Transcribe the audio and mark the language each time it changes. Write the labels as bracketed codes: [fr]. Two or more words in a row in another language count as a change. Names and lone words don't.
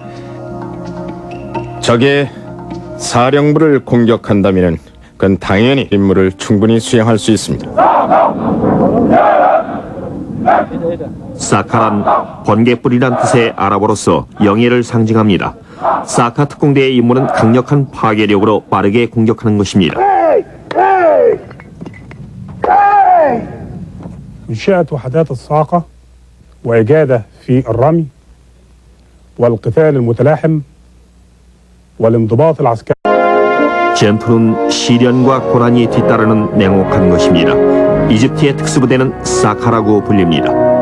[ko] 적의 사령부를 공격한다면 그건 당연히 임무를 충분히 수행할 수 있습니다. 사카란 번개불이란 뜻의 아랍어로서 영예를 상징합니다. 사카 특공대의 임무는 강력한 파괴력으로 빠르게 공격하는 것입니다. [ar] إنشاء وحدات الصاعقة وإجادة في الرمي والقتال المتلاحم والانضباط العسكري. [ko] 전투는 시련과 고난이 뒤따르는 냉혹한 것입니다. 이집트의 특수부대는 사카라고 불립니다.